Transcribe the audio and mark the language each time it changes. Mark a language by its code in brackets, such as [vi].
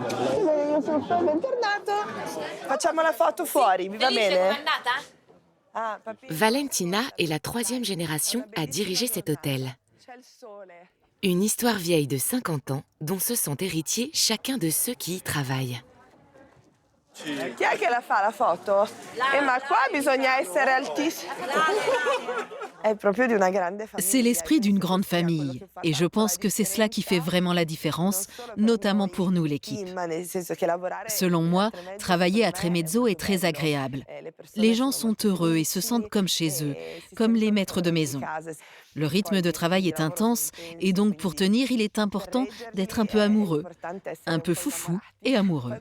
[it] Tutto bene, io sono bentornato. Facciamo la foto fuori, vi va bene? Ah, papi. [fr] Valentina est la 3e génération à diriger cet hôtel. [it] C'è il sole. [fr] Une histoire vieille de 50 ans dont se sont héritiers chacun de ceux qui y travaillent. [it] Chi è che la fa la foto? Ma qua bisogna essere altissimi. È proprio di una grande famiglia. [fr] C'est l'esprit d'une grande famille. Et je pense que c'est cela qui fait vraiment la différence, notamment pour nous, l'équipe. Selon moi, travailler à Tremezzo est très agréable. Les gens sont heureux et se sentent comme chez eux, comme les maîtres de maison. Le rythme de travail est intense et donc pour tenir, il est important d'être un peu amoureux, un peu foufou et amoureux.